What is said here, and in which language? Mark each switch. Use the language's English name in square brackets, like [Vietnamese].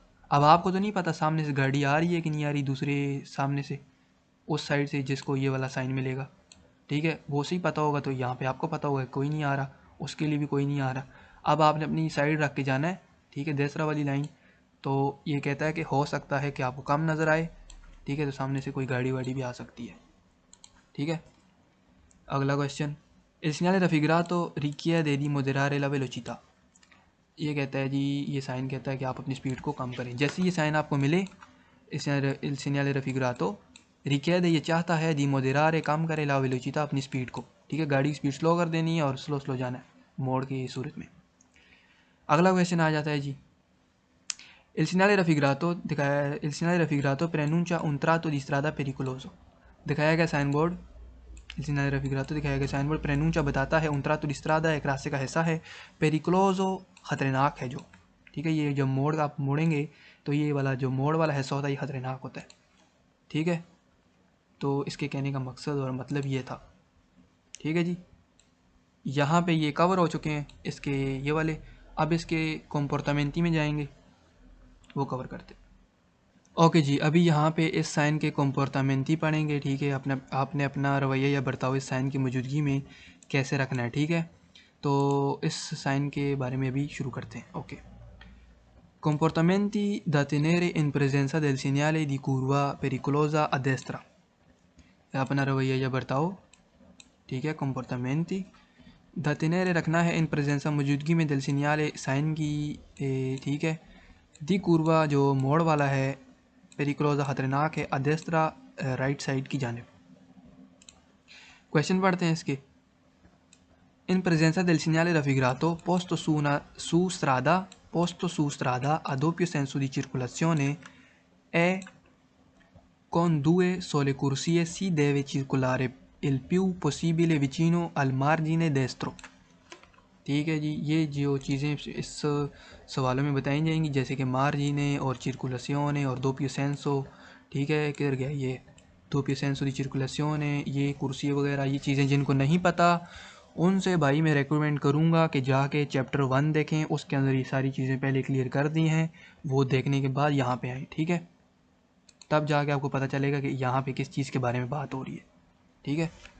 [Hindi] अब आपको तो नहीं पता सामने से गाड़ी आ रही है कि नहीं आ रही, दूसरे सामने से उस साइड से जिसको ये वाला साइन मिलेगा, ठीक है, वो सही पता होगा तो यहाँ पे आपको पता होगा कोई नहीं आ रहा, उसके लिए भी कोई नहीं आ रहा। अब आपने अपनी साइड रख के जाना है, ठीक है, दूसरा वाली लाइन। तो ये कहता है कि हो सकता है कि आपको कम नज़र आए, ठीक है, तो सामने से कोई गाड़ी वाड़ी भी आ सकती है, ठीक है। अगला question. [Italian] Il segnale raffigurato richiede di moderare la velocità. [Hindi] ये कहता है जी, ये साइन कहता है कि आप अपनी स्पीड को कम करें। जैसे ये साइन आपको मिले, [Italian] il segnale raffigurato richiede [Hindi] ये चाहता है [Italian] di moderare [Hindi] कम करे [Italian] la velocità [Hindi] अपनी स्पीड को, ठीक है, गाड़ी की स्पीड स्लो कर देनी है और स्लो स्लो जाना है मोड़ की सूरत में। अगला क्वेश्चन आ जाता है जी, [Italian] il segnale raffigurato [Hindi] दिखाया है, [Italian] il segnale raffigurato preannuncia un tratto di strada pericoloso। [Hindi] दिखाया गया sign board, [Italian] il segnale raffigurato [Hindi] दिखाया गया साइन बोर्ड preannuncia बताता है [Italian] un tratto di strada [Hindi] एक रास्ते का हिस्सा है, pericoloso खतरनाक है जो, ठीक है। ये जब मोड़ आप मोड़ेंगे तो ये वाला जो मोड़ वाला हिस्सा होता है ये खतरनाक होता है, ठीक है। तो इसके कहने का मकसद और मतलब ये था, ठीक है जी। यहाँ पे ये कवर हो चुके हैं इसके ये वाले। अब इसके कॉम्पोर्टामेंटी में जाएंगे, वो कवर करते। ओके जी, अभी यहाँ पे इस साइन के कॉम्पोर्टामेंटी पढ़ेंगे, ठीक है। आपने अपना रवैया या बर्ताव इस साइन की मौजूदगी में कैसे रखना है, ठीक है। तो इस साइन के बारे में अभी शुरू करते हैं। [Italian] ओके, comportamenti da tenere in presenza del segnale di curva pericolosa a destra। [Hindi] अपना रवैया या बर्ताव, ठीक है, [Italian] comportamenti da tenere [Hindi] रखना है इन presenza मौजूदगी में [Italian] del segnale [Hindi] साइन की, ठीक है, [Italian] di curva [Hindi] जो मोड़ वाला है, pericolosa खतरनाक है, [Italian] a destra [Hindi] राइट साइड की जानिब। क्वेश्चन पढ़ते हैं इसके। [Italian] In presenza del segnale raffigurato posto su strada a doppio senso di circolazione e con due sole corsie si deve circolare il più possibile vicino al margine destro। [Hindi] ठीक है जी, ये जो चीज़ें इस सवालों में बताई जाएंगी जैसे कि मार्जिने और चिरकुलासियोने और दोपियो सेंसो, ठीक है, किधर गया ये दोपियो सेंसो दी चिरकुलासियोने, ये कुर्सी वगैरह, ये चीज़ें जिनको नहीं पता उनसे भाई मैं रेकमेंड करूँगा कि जाके चैप्टर 1 देखें, उसके अंदर ये सारी चीज़ें पहले क्लियर कर दी हैं, वो देखने के बाद यहाँ पे आए, ठीक है, तब जाके आपको पता चलेगा कि यहाँ पे किस चीज़ के बारे में बात हो रही है, ठीक है।